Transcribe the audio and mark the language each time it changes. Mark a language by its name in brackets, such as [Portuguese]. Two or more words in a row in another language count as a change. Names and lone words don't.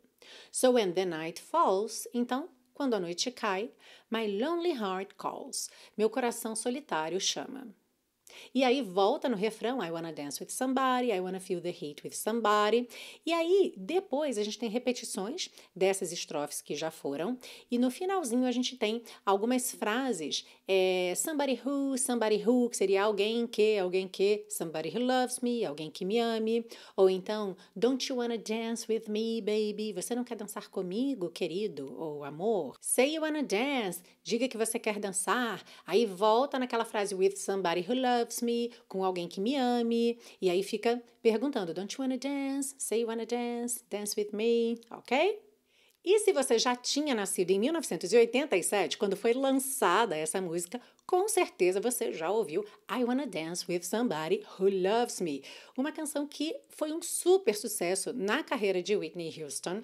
[English] So when the night falls, [Portuguese] então, quando a noite cai, [English] my lonely heart calls. [Portuguese] Meu coração solitário chama. E aí volta no refrão, [English] I wanna dance with somebody, I wanna feel the heat with somebody. [Portuguese] E aí depois a gente tem repetições dessas estrofes que já foram. E no finalzinho a gente tem algumas frases, [English] somebody who, [Portuguese] que seria alguém que, [English] somebody who loves me, [Portuguese] alguém que me ame. Ou então, [English] don't you wanna dance with me, baby? [Portuguese] Você não quer dançar comigo, querido ou amor? [English] Say you wanna dance, [Portuguese] diga que você quer dançar. Aí volta naquela frase [English] with somebody who loves me, [Portuguese] com alguém que me ame, e aí fica perguntando, [English] don't you wanna dance? Say you wanna dance? Dance with me, [Portuguese] ok? E se você já tinha nascido em 1987, quando foi lançada essa música, com certeza você já ouviu I Wanna Dance With Somebody Who Loves Me, uma canção que foi um super sucesso na carreira de Whitney Houston.